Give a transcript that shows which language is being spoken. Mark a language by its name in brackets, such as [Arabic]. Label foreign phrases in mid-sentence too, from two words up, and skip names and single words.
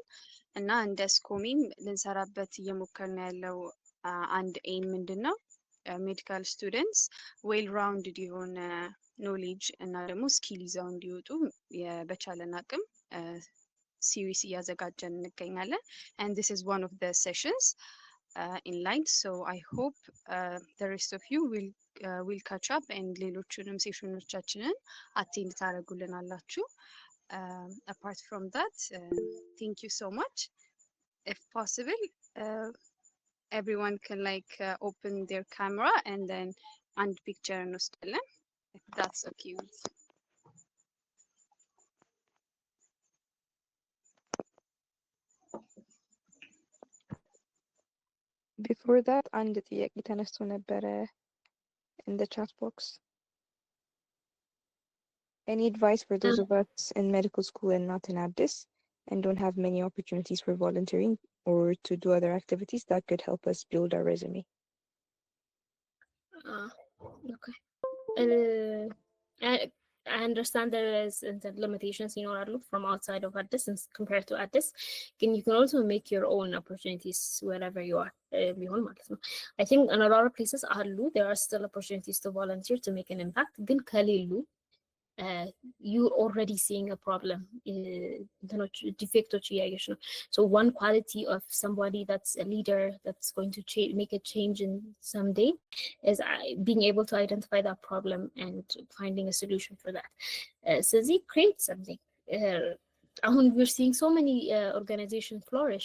[Amharic] እና እንደ ስኮሚም ልንሰራበት እየሞከርን ያለው አንድ ኤም ምንድነው [English] medical students well rounded [Amharic] የሆነ ኖሌጅ እና ደግሞ ስኪል ይዘው እንዲወጡ በቻለን አቅም ሲሪስ እያዘጋጀን እንገኛለን. [English] and this is one of the sessions in line, so I hope the rest of you will catch up and [Amharic] ሌሎቹንም ሴሽኖቻችንን አቴንድ ታደርጉልናላችሁ. [English] Apart from that, thank you so much. If possible, everyone can open their camera and then and picture nostalgia, if that's okay with you. Before that, [Amharic] አንድ ጥያቄ ተነስቶ ነበረ [English] in the chat box. Any advice for those of us in medical school and not in Addis and don't have many opportunities for volunteering or to do other activities that could help us build our resume? Okay. I, I understand there is limitations, from outside of Addis and compared to Addis. You can also make your own opportunities wherever you are. I think in a lot of places, there are still opportunities to volunteer to make an impact. [Amharic] ግን ከሌሉ [English] you're already seeing a problem. [Amharic] ዲፌክቶች እያየሽ ነው. [English] So one quality of somebody that's a leader that's going to make a change in someday is being able to identify that problem and finding a solution for that. So create something. We're seeing so many organizations flourish.